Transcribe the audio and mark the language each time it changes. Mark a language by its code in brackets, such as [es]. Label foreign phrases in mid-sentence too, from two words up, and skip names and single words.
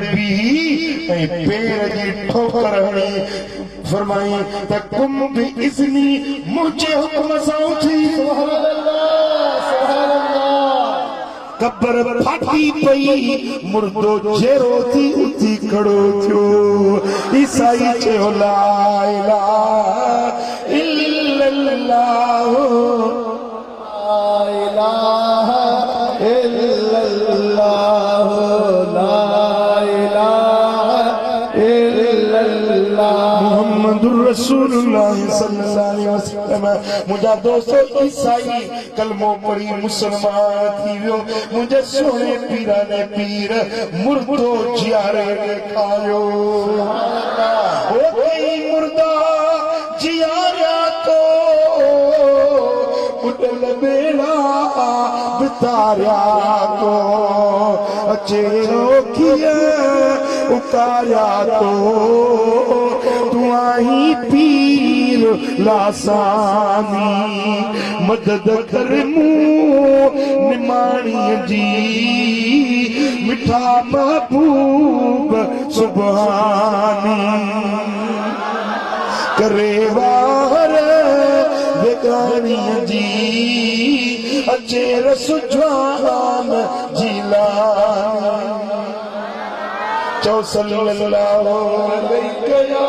[sd] बीही ऐं पेर जी ठोकर हणी फरमाई त [ar] قم بإذني [sd] मुंहिंजे हुकुम सां उथी [ar] سبحان الله سبحان الله [sd] कब्र फाटी पई मुर्दो जहिड़ो थी उथी खड़ो थियो ईसाई चयो [ar] لا إله إلا الله لا إله إلا الله لا إله إلا الله محمد رسول الله صلى الله عليه وسلم [sd] मुंहिंजा दोस्त ईसाई कलमो पढ़ी मुसलमान थी वियो मुंहिंजे सोने पीरा ने पीर मुर्दो जियारे ॾेखारियो मुर्दा जियारिया तो उडल बेड़ा बितारिया तो अचे रोकिए उतारिया तो तू आई पीर लासानी मदद कर मूं निमाणी जी मिठा महबूब सुभानी करे वार बेगानी जी अचे रसुजान जिलानी चौ [ar] صلى الله عليه